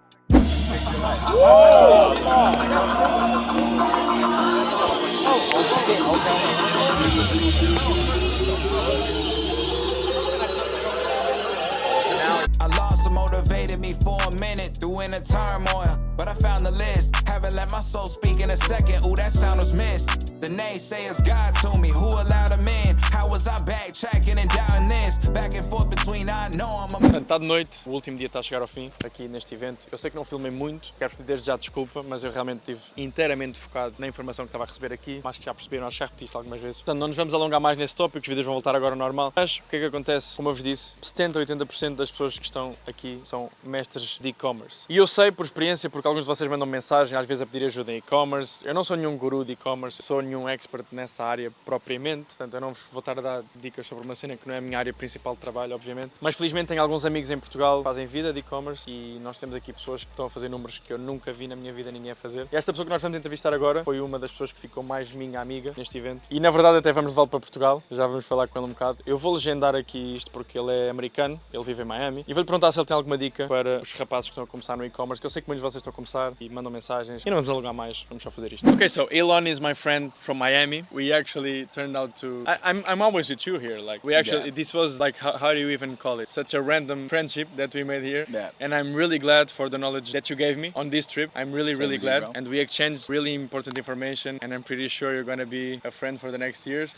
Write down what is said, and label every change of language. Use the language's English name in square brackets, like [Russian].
[English] I lost what motivated me for a minute through inner turmoil, but I found the list. Haven't let my soul speak in a second. Ooh, that sound was missed. The naysayers God to me, who allowed them in? How was I backtracking and doubting this? Back and forth between I know I'm a... [Portuguese] Portanto, está de noite, o último dia está a chegar ao fim, aqui neste evento. Eu sei que não filmei muito, quero pedir desde já desculpa, mas eu realmente estive inteiramente focado na informação que estava a receber aqui. Acho que já perceberam, acho que já repeti isto algumas vezes. Portanto, não nos vamos alongar mais nesse tópico, os vídeos vão voltar agora ao normal. Mas o que é que acontece? Como eu vos disse, 70 a 80% das pessoas que estão aqui são mestres de e-commerce. E eu sei por experiência, porque alguns de vocês mandam mensagem, às vezes a pedir ajuda em e-commerce. Eu não sou nenhum guru de e-commerce, sou nenhum expert nessa área propriamente, portanto eu não vos vou estar a dar dicas sobre uma cena que não é a minha área principal de trabalho, obviamente. Mas felizmente tenho alguns amigos em Portugal que fazem vida de e-commerce e nós temos aqui pessoas que estão a fazer números que eu nunca vi na minha vida ninguém a fazer. E esta pessoa que nós vamos entrevistar agora foi uma das pessoas que ficou mais minha amiga neste evento. E na verdade até vamos levá-lo para Portugal, já vamos falar com ele um bocado. Eu vou legendar aqui isto porque ele é americano, ele vive em Miami. E vou-lhe perguntar se ele tem alguma dica para os rapazes que estão a começar no e-commerce, que eu sei que muitos de vocês estão a começar e mandam mensagens. E não vamos alongar mais, vamos só fazer isto. [English] Okay, so Elon is my friend from Miami. We actually turned out to... I'm always with you here. Like, we actually... This was like, how do you even call it? Such a random friendship that we made here. Yeah. And I'm really glad for the knowledge that you gave me on this trip. I'm really glad. Bro. And we exchanged really important information. And I'm pretty sure you're going to be a friend for the next years